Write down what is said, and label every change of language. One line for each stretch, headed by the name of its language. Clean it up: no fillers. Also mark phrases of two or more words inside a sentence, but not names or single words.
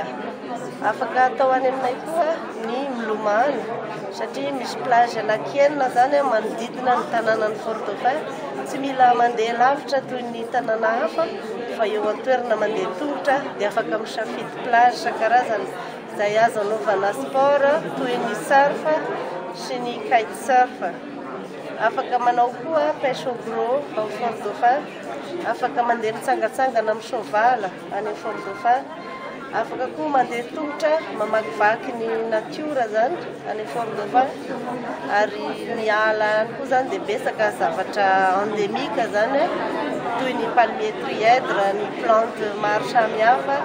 Malagasy: Afaka atao any aminay koa ny milomano satria misy plage lakienina zany manodidina ny tanàna ny Fort Dauphin. Tsy mila mandeha lavitra toy ny tanàna hafa fa eo an-toerana mandeha tongotra dia afaka misafidy plage isan-karazany izay azo anaovana sport toy ny surf sy ny kitesurf. Afaka manao koa
French: pêche au gros au Fort Dauphin.
Malagasy: Afaka mandeha mitsangatsangana amin'ny sovala any Fort Dauphin. Afaka koa mandeha tongotra mamakivaky ny natiora zany any Fort Dauphin. Ary miala koa zany dia betsaka zavatra endémique zany toy ny
French: palmier trièdre,
Malagasy: ny plante maro samihafa.